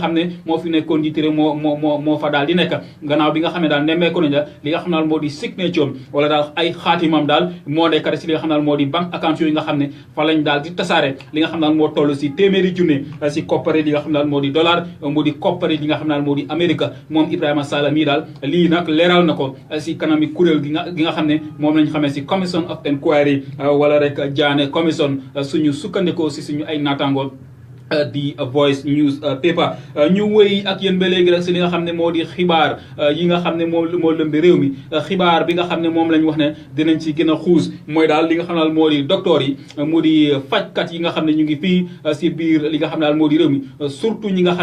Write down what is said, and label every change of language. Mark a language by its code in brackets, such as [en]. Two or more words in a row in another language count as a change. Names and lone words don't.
[wo] xam ne moo fi nekkoon njiit réew moo fa daal di nekk gannaaw bi nga xam ne daal nemmeeku nañ la li nga xam ne daal moo di signature wala daal ay xaatimam daal moo nekk si li nga xam ne daal moo di banque accounts yooyu nga xam ne fa lañ daal di tasaare li nga xam ne daal moo toll si téeméeri junne si koppari li nga xam ne daal moo di dollar moo di koppari li nga xam ne daal moo di Amérique moom Ibrahima Sall mii daal lii nag leeral na ko si kanami kuréel gi nga xam ne moom lañ xamee si [en] commission of inquiry [wo] wala rek Jaane commission suñu sukkandikoo si suñu ay naataangool di Voice News paper ñu wéy ak yéen ba léegi rek si li nga xam ne moo di xibaar yi nga xam ne moo lëmbi réew mi xibaar bi nga xam ne moom lañ wax ne dinañ ci gën a xuus mooy daal li nga xam ne daal moo di docteur yi mu di fajkat yi nga xam ne ñu ngi fii si biir li nga xam ne daal moo di réew mi surtout ñi nga xam